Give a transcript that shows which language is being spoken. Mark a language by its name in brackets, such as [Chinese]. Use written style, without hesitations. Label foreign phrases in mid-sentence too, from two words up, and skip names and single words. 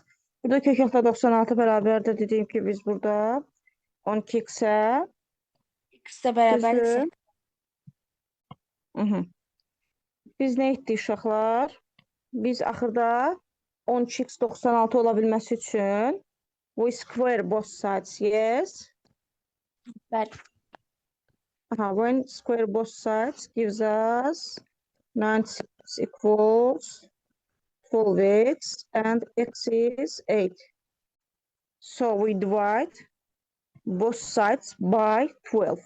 [Azerbaijani] Burada kök altında 96 bərabərdir dediyim ki biz burada 12x'e X də bərabər düzdür. 8. Mhm. Biz nə etdik uşaqlar? Biz axırda 12x 96 ola bilməsi üçün [English] we square both sides. Yes. [Azerbaijani] Bəli. [English] Aha, when square both sides gives us 96 equals 12x and x is 8. So we divide both sides by 12.